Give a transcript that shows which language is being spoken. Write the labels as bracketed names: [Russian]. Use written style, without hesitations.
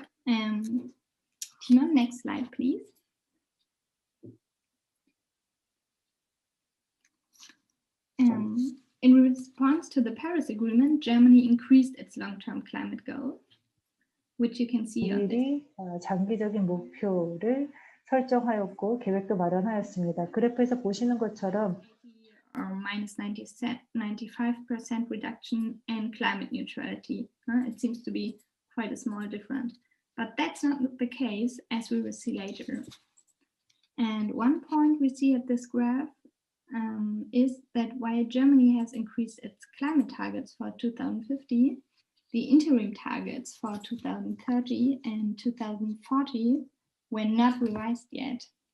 [English] Tina, next slide, please. In response to the Paris Agreement, Germany increased its long-term climate goal, which you can see on this. [Korean] 장기적인 목표를 설정하였고 계획도 마련하였습니다. 그래프에서 보시는 것처럼 [English] -95% reduction and climate neutrality. It seems to be quite a small difference, but that's not the case, as we will see later. And one point we see at this graph is that while Germany has increased its climate targets for 2050, the interim targets for 2030 and 2040 were not revised yet.